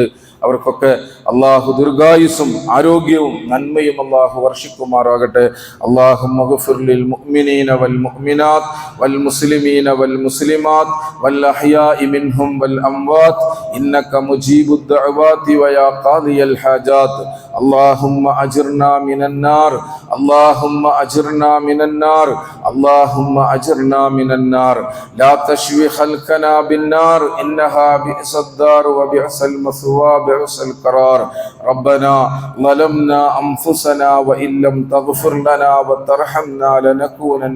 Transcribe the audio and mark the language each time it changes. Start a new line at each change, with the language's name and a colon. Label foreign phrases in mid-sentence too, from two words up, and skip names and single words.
Malayalam: അവർക്കൊക്കെ അള്ളാഹു ദീർഘായുസ്സും ആരോഗ്യവും നന്മയും അള്ളാഹു വർഷിക്കുമാറാകട്ടെ.
Arabic: اللهم اغفر للمؤمنين والمؤمنات والمسلمين والمسلمات والأحياء منهم والأموات إنك مجيب الدعوات ويا قاضي الحاجات. اللهم أجرنا من النار اللهم أجرنا من النار اللهم أجرنا من النار لا تشوي خلقنا بالنار إنها بئس الدار وبئس المثوى بئس القرار ربنا ظلمنا أنفسنا وإن لم تغفر لنا وترحمنا لنكونن